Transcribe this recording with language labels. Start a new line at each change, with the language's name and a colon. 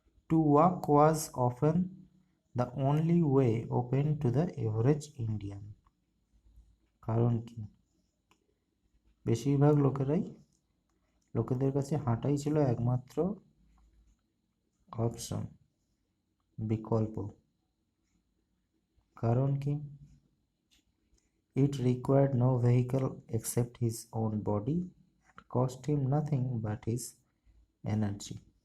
English: To walk was often the only way open to the average Indian.
Bangla: কারণ কি? বেশিরভাগ লোকেদের কাছে হাঁটাই ছিল একমাত্র অপশন, বিকল্প। কারণ কি?
English: It required no vehicle except his own body and cost him nothing but his energy.